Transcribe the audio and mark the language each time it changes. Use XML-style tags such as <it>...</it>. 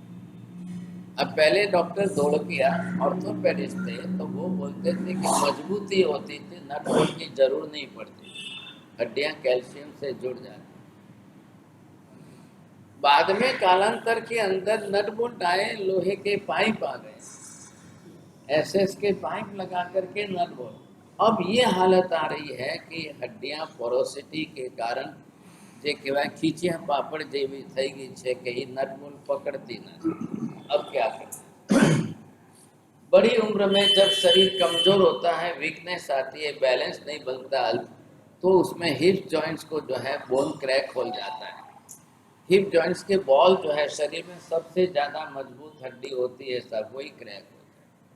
<hi>अब पहले doctor दौड़किया orthopaedist थे तो वो बोलते थे कि मजबूती होती थी, नट बोल्ट की जरूर नहीं पड़ती, हड्डियां कैल्शियम से जुड़ जाती। बाद में कालांतर के अंदर नट बोल्ट आए, लोहे के पाइप आ गए, एसएस के पाइप लगा करके नट बोल्ट। अब ये हालत आ रही है कि हड्डियां पोरोसिटी के कारण</hi> <gu>જે કહેવાય ખીચિયા પાપડ જેવી થઈ ગઈ છે કે એ નટ બોલ્ટ પકડતી નથી।</gu> <hi>अब क्या करें? बड़ी उम्र में जब शरीर कमजोर होता है, वीकनेस आती है, बैलेंस नहीं बनता, तो उसमें हिप जॉइंट्स को जो है बोन क्रैक हो जाता है। हिप जॉइंट्स के बॉल जो है शरीर में सबसे ज्यादा मजबूत हड्डी होती है, सब वही क्रैक होता है।</hi>